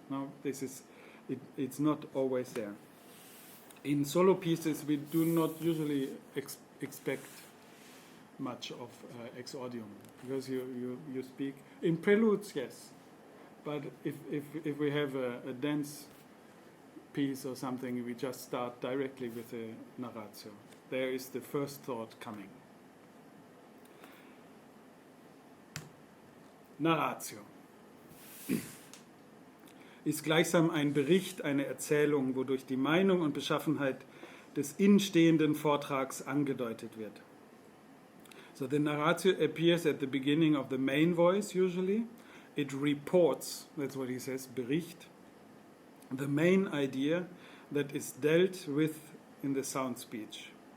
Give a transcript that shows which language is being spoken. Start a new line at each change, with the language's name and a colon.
English: No, this is, it's not always there. In solo pieces, we do not usually expect much of exordium, because you speak in preludes, yes, but if we have a dance piece or something, we just start directly with a narratio. There is the first thought coming.
German: Narratio ist gleichsam ein Bericht, eine Erzählung, wodurch die Meinung und Beschaffenheit des innenstehenden Vortrags angedeutet wird.
English: So the narratio appears at the beginning of the main voice usually. It reports, that's what he says, Bericht, the main idea that is dealt with in the sound speech.